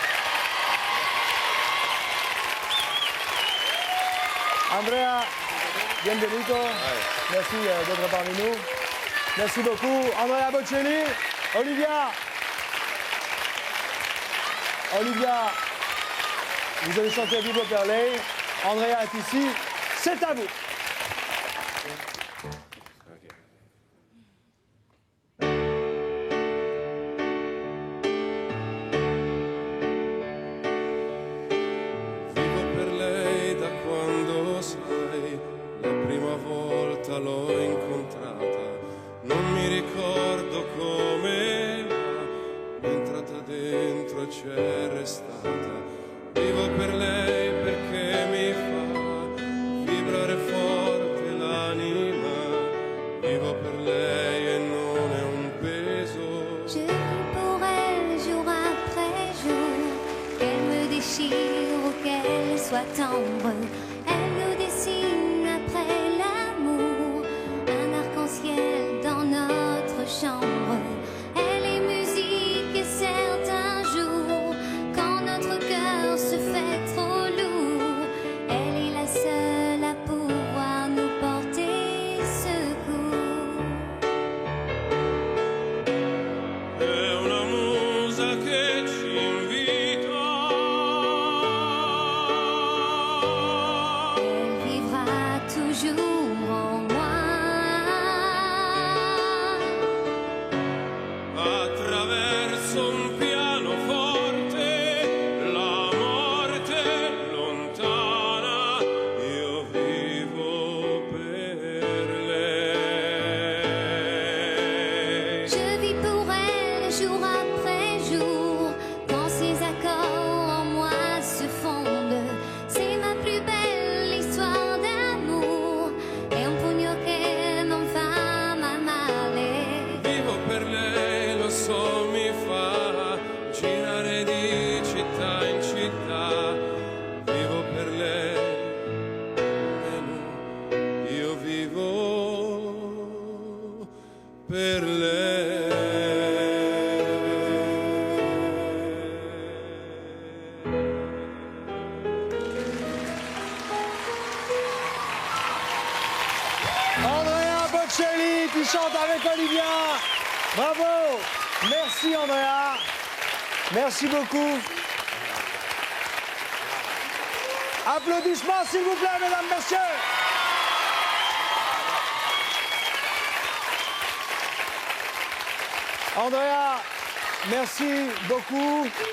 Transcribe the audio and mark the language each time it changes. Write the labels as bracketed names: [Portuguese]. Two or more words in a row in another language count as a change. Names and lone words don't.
[Spanish] Andrea, bienvenido. [French] Merci d'être parmi nous. Merci beaucoup. Andrea Bocelli. Olivia, vous allez chanter Vivo per lei. Andrea est ici. C'est à vous. [Italian] Vivo per lei da quando, sai, la prima volta l'ho incontrata. Non mi ricordo come, ma è entrata dentro e c'è restata. Vivo per lei perché mi fa vibrare forte l'anima. Vivo per lei e non è un peso. [French] Je vis pour elle jour après jour, qu'elle me déchire ou qu'elle soit tendre. Elle nous dessine après l'amour un arc-en-ciel dans notre chambre. Elle est musique et certains jours, quand notre cœur se fait trop lourd, elle est la seule à pouvoir nous porter secours. [Italian] È una musa che ci invita. [French] Elle vivra toujours en moi. [Italian] Attraverso un pianoforte, la morte lontana, io vivo per lei. [French] Je vis pour elle jour après jour, quand ses accords en moi se fondent. C'est ma plus belle histoire d'amour, [Italian] è un pugno che non fa mai male. Vivo per lei, lo so, mi fa girare di città in città. Vivo per lei, almeno io vivo per lei. [French] Andrea Bocelli qui chante avec Olivia. Bravo. Merci Andrea. Merci beaucoup. Applaudissements s'il vous plaît, mesdames, messieurs. Andrea, merci beaucoup.